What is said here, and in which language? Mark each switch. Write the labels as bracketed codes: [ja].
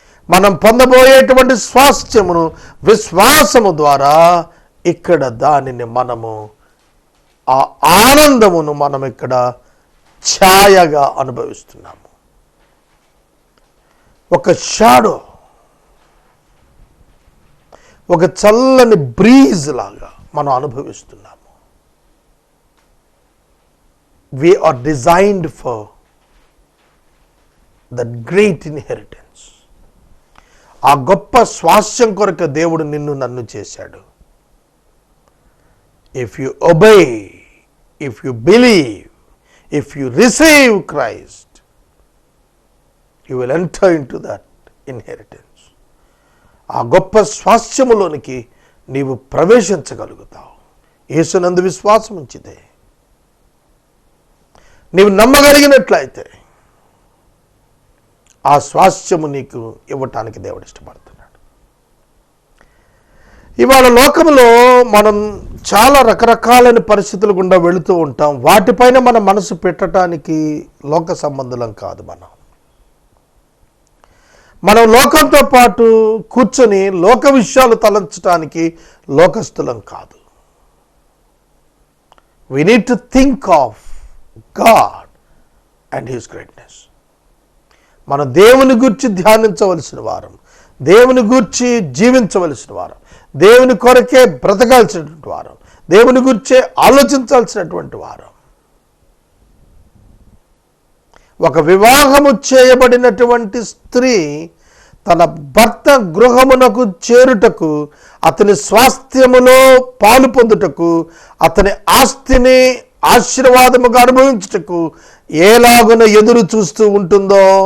[te] మనం పొందబోయేటువంటి స్వాస్థ్యమును విశ్వాసము ద్వారా ఇక్కడ దానిని మనము, ఆ ఆనందమును మనం ఇక్కడ ఛాయగా అనుభవిస్తున్నాము. ఒక షాడో, ఒక చల్లని బ్రీజ్ లాగా మనం అనుభవిస్తున్నాము. [en] We are designed for that great inheritance. [te] ఆ గొప్ప స్వాస్థ్యం కొరకు దేవుడు నిన్ను నన్ను చేశాడు. [en] If you obey, if you believe, if you receive Christ, you will enter into that inheritance. [te] ఆ గొప్ప స్వాస్థ్యములోనికి నీవు ప్రవేశించగలుగుతావు. యేసునందు విశ్వాసం ఉంచితే, నీవు నమ్మగలిగినట్లయితే ఆ స్వాస్థ్యము నీకు ఇవ్వటానికి దేవుడు ఇష్టపడుతున్నాడు. ఇవాళ లోకంలో మనం చాలా రకరకాలైన పరిస్థితులు గుండా వెళుతూ ఉంటాం. వాటిపైన మన మనసు పెట్టడానికి లోక సంబంధులం కాదు. మనం లోకంతో పాటు కూర్చొని లోక విషయాలు తలంచడానికి లోకస్తులం కాదు. [en] We need to think of God and His greatness. [te] మన దేవుని గూర్చి ధ్యానించవలసిన వారం, దేవుని గూర్చి జీవించవలసిన వారం, దేవుని కొరకే బ్రతకాల్సినటువంటి వారం, దేవుని గురించే ఆలోచించాల్సినటువంటి వారం. ఒక వివాహము చేయబడినటువంటి స్త్రీ తన భర్త గృహమునకు చేరుటకు, అతని స్వాస్థ్యములో పాలు పొందుటకు, అతని ఆస్తిని ఆశీర్వాదముగా అనుభవించుటకు ఎలాగున ఎదురు చూస్తూ ఉంటుందో